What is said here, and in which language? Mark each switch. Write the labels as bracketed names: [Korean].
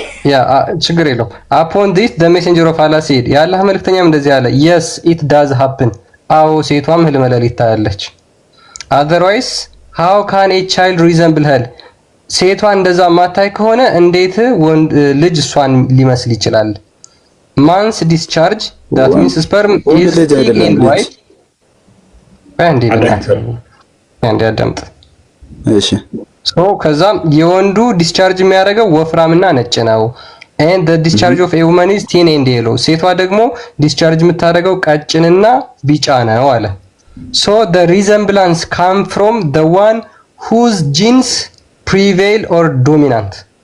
[Amharic] ያ ችግር የለውም። [English] upon this the messenger of Allah said [Amharic] የአላህ መልእክተኛም እንደዚህ አለ [English] yes it does happen [Amharic] አዎ ሴቷም ህልመ ሌሊት ታያለች። [English] otherwise how can a child resemble her [Amharic] ሴቷ እንደዛ ማታይ ከሆነ እንዴት ልጅ እሷን ሊመስል ይችላል? [English] man's discharge that means sperm is thick and white and [Amharic] አዳምጥ እሺ። ሶ ከዛም የወንዱ ዲስቻርጅ የሚያደርገው ወፍራምና ነጭ ነው። [English] and the discharge of a woman is thin and yellow [Amharic] ሴቷ ደግሞ ዲስቻርጅ የምታደርገው ቀጭንና ቢጫ ነው አለ። [English] so the resemblance come from the one whose genes prevail or dominant